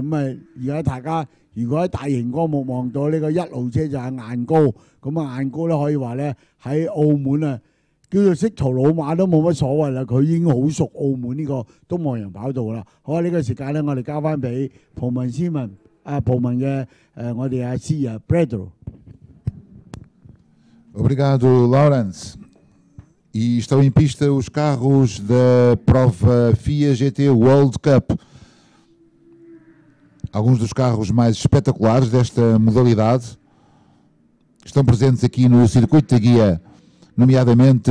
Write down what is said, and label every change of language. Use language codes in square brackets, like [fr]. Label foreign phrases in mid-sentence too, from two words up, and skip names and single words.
[yue] 咁啊，而家大家如果喺大型光幕望到呢個1號車就係晏高，咁啊晏高咧可以話咧喺澳門啊叫做識途老馬都冇乜所謂啦，佢已經好熟澳門呢個東望洋跑道啦。好啊，呢個時間咧我哋交翻俾葡文斯文。部門嘅我哋阿師啊 Pedro。 [pt] Obrigado, Lawrence. E estão em pista os carros da prova FIA GT World Cup. Alguns dos carros mais espetaculares desta modalidade estão presentes aqui no circuito da guia, nomeadamente